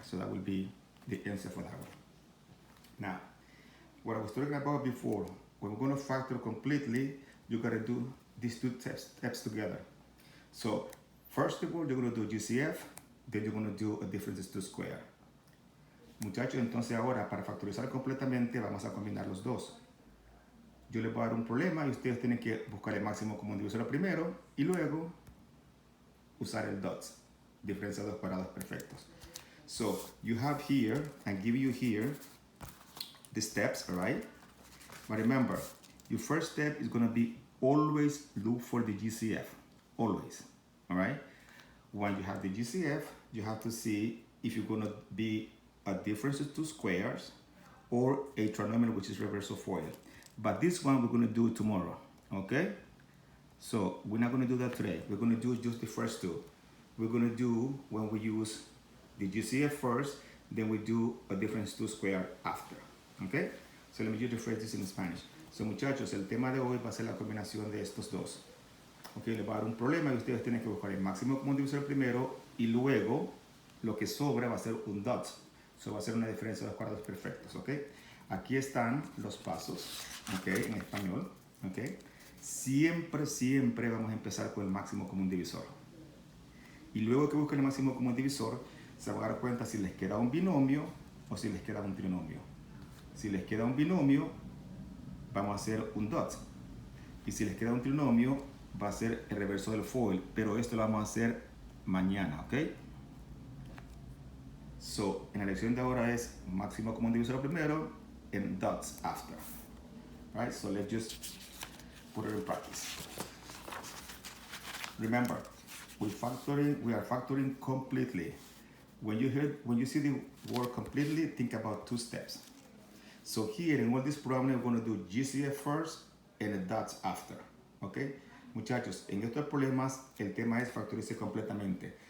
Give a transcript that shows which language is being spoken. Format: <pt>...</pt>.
<en>So that will be the answer for that one. Now, what I was talking about before, when we're going to factor completely, you got to do these two steps together. So first of all, you're going to do GCF, then you're going to do a differences to square.</en> <es>Muchachos, entonces ahora para factorizar completamente vamos a combinar los dos. Yo les voy a dar un problema y ustedes tienen que buscar el máximo común divisor primero y luego usar el dots, diferencia de dos cuadrados perfectos.</es> <en>So you have here, and give you here the steps, all right? But remember, your first step is going to be always look for the GCF, always, all right? When you have the GCF, you have to see if you're going to be a difference of 2 squares or a trinomial, which is reversal FOIL. But this one we're going to do tomorrow, okay? So we're not going to do that today. We're going to do just the first two. We're going to do when we use the GCF first, then we do a difference 2 square after, okay? So let me just rephrase this in Spanish.</en> <es>So muchachos, el tema de hoy va a ser la combinación de estos dos. Ok, les va a dar un problema y ustedes tienen que buscar el máximo común divisor primero y luego lo que sobra va a ser un dot. So va a ser una diferencia de dos cuadrados perfectos, ok. Aquí están los pasos, ok, en español, ok. Siempre vamos a empezar con el máximo común divisor. Y luego que busquen el máximo común divisor, se van a dar cuenta si les queda un binomio o si les queda un trinomio. Si les queda un binomio, vamos a hacer un dot. Y si les queda un trinomio, va a ser el reverso del FOIL. Pero esto lo vamos a hacer mañana, ¿ok? So, en la lección de ahora es máximo común divisor primero</es> <en>and dots after. Right? So let's just put it in practice. Remember, we are factoring completely. When you see the word completely, think about 2 steps. So here in all this problem, we're going to do GCF first and the dots after. Okay?</en> <es>Muchachos, en estos problemas el tema es factorizar completamente.</es>